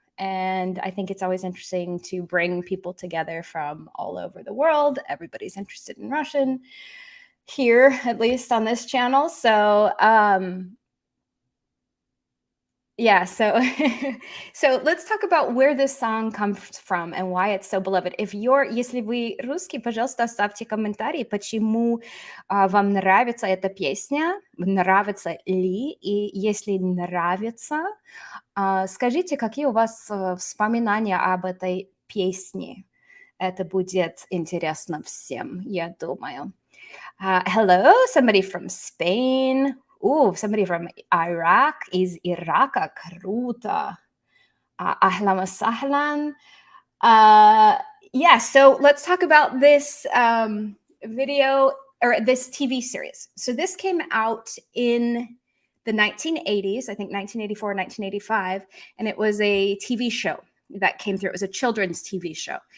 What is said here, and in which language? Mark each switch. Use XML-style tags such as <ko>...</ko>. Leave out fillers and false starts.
<en>And I think it's always interesting to bring people together from all over the world. Everybody's interested in Russian here, at least on this channel. So yeah, so so let's talk about where this song comes from and why it's so beloved.</en> <ru>Если вы русский, пожалуйста, оставьте комментарий, почему вам нравится эта песня, нравится ли, и если нравится, скажите, какие у вас воспоминания об этой песне. Это будет интересно всем, я думаю.</ru> <en>Hello, somebody from Spain. Ooh, somebody from Iraq. Is</en> <ru>Ирака круто.</ru> <ar>Ahlan wa sahlan.</ar> <en>Yeah, so let's talk about this video or this TV series. So this came out in the 1980s, I think 1984, 1985, and it was a TV show that came through. It was a children's TV show.</en>